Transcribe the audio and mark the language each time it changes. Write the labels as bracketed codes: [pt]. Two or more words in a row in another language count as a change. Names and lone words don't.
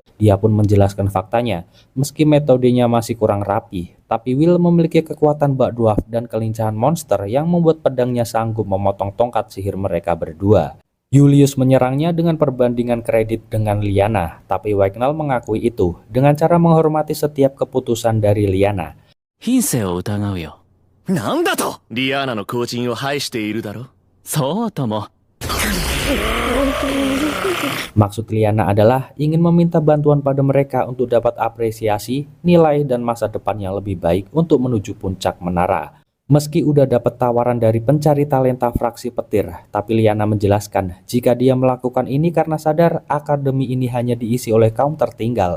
[id] Dia pun menjelaskan faktanya, meski metodenya masih kurang rapi, tapi Will memiliki kekuatan bak dwarf dan kelincahan monster yang membuat pedangnya sanggup memotong tongkat sihir mereka berdua. Julius menyerangnya dengan perbandingan kredit dengan Liana, tapi Wignall mengakui itu dengan cara menghormati setiap keputusan dari Liana. [ja] 品性を疑うよ。なんだとリアーナの後塵を拝しているだろそうとも。 [id] Maksud Liana adalah ingin meminta bantuan pada mereka untuk dapat apresiasi, nilai, dan masa depan yang lebih baik untuk menuju puncak menara. Meski udah dapat tawaran dari pencari talenta fraksi petir, tapi Liana menjelaskan jika dia melakukan ini karena sadar akademi ini hanya diisi oleh kaum tertinggal.